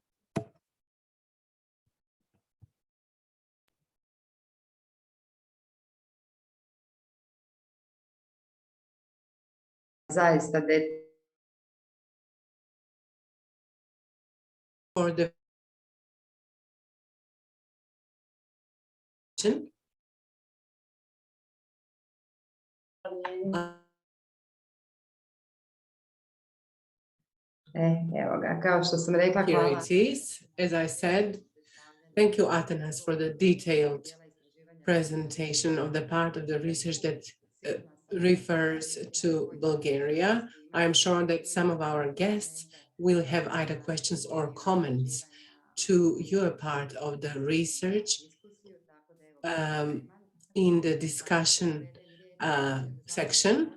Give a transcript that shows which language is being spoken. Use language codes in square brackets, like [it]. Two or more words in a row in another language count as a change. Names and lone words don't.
[sr] Zaista [en] For the [sr] evo ga, kao što sam rekla, [en] here [sr] hvala. [en] it is. As I said, thank you, Atanas, for the detailed presentation of the part of the research that refers to Bulgaria. I am sure that some of our guests will have either questions or comments to your part of the research in the discussion section.